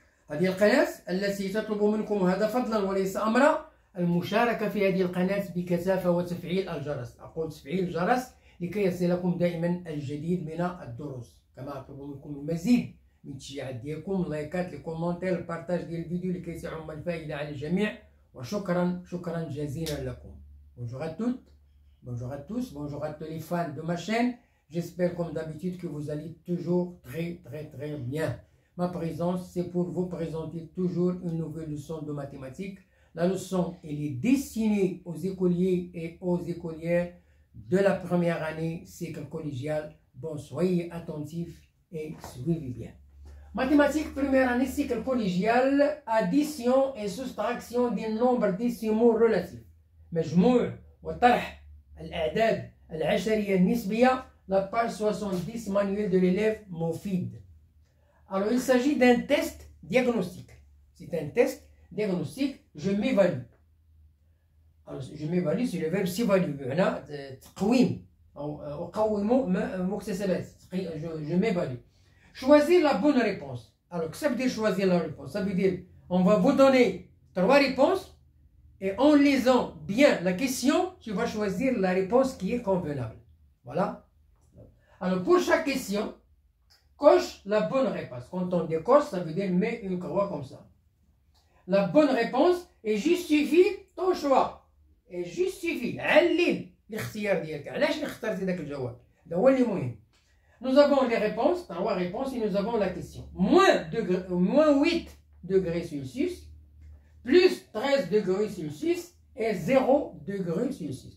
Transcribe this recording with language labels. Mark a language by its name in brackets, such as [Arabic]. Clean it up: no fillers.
[Arabic] هذه القناة التي تطلب منكم هذا فضلا وليس أمرا، المشاركة في هذه القناة بكثافة وتفعيل الجرس. أقول تفعيل الجرس لكي يصلكم دائما الجديد من الدروس، كما أطلب منكم المزيد من التشجيعات ديالكم، لايكات، لي كومونتير، البارتاج ديال الفيديو لكي تعم الفائدة على الجميع. وشكرا جزيلا لكم. [French] Bonjour à toutes, bonjour à tous, bonjour à tous les fans de ma chaîne. J'espère comme d'habitude que vous allez toujours très bien. Ma présence, c'est pour vous présenter toujours une nouvelle leçon de mathématiques. La leçon, elle est destinée aux écoliers et aux écolières de la première année cycle collégial. Bon, soyez attentifs et suivez bien. Mathématiques, première année cycle collégial, addition et soustraction des nombres décimaux relatifs. [Arabic] مجموع وطرح الأعداد العشرية النسبية. [French] La page 70 manuel de l'élève Mofid. Alors il s'agit d'un test diagnostique. C'est un test diagnostique. Je m'évalue. Alors je m'évalue, c'est le verbe s'évaluer. [Arabic] هنا تقويم أو أقوم مكتسبات. [French] Je m'évalue. Choisir la bonne réponse. Alors que ça veut dire choisir la réponse? Ça veut dire on va vous donner 3 réponses. Et en lisant bien la question, tu vas choisir la réponse qui est convenable. Voilà. Alors pour chaque question, coche la bonne réponse. Quand on décoche, ça veut dire mets une croix comme ça. La bonne réponse et justifie ton choix. Et justifie. [Arabic] علل الاختيار ديالك. علاش اخترتي ذاك الجواب؟ هذا هو اللي مهم. [French] Nous avons les réponses, 3 réponses, et nous avons la question. Moins 8 degrés Celsius. Plus 13 degrés Celsius et 0 degrés Celsius.